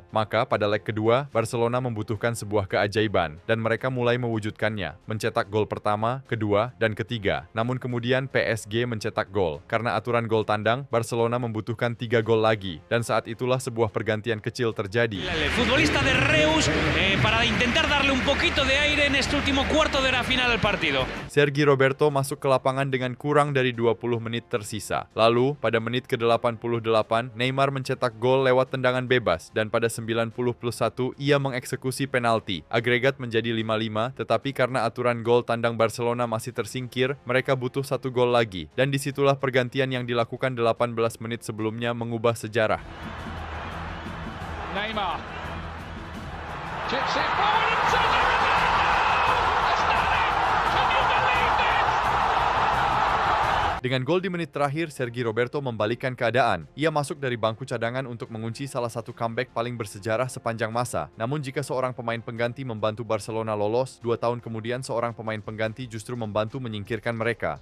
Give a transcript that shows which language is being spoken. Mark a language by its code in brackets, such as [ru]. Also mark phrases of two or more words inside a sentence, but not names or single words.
[id] Maka pada leg kedua, Barcelona membutuhkan sebuah keajaiban dan mereka mulai mewujudkannya, mencetak gol pertama, kedua, dan ketiga. Namun kemudian PSG mencetak gol. Karena aturan gol tandang, Barcelona membutuhkan 3 gol lagi dan saat itulah sebuah pergantian kecil terjadi. [es] El futbolista de Reus para intentar darle un poquito de aire en este último cuarto de la final del partido. [id] Sergi Roberto masuk ke lapangan dengan kurang dari 20 menit tersisa. Lalu, pada menit ke-88, Neymar mencetak gol lewat tendangan bebas dan pada 90+1 ia mengeksekusi penalti. Agregat menjadi 5-5, tetapi karena aturan gol tandang Barcelona masih tersingkir, mereka butuh 1 gol lagi. Dan disitulah pergantian yang dilakukan 18 menit sebelumnya mengubah sejarah. Neymar. [en] Chips it forward and Sergio Roberto! That's done it! Can you believe this? [id] Dengan gol di menit terakhir, Sergi Roberto membalikkan keadaan. Ia masuk dari bangku cadangan untuk mengunci salah satu comeback paling bersejarah sepanjang masa. Namun jika seorang pemain pengganti membantu Barcelona lolos, 2 tahun kemudian seorang pemain pengganti justru membantu menyingkirkan mereka.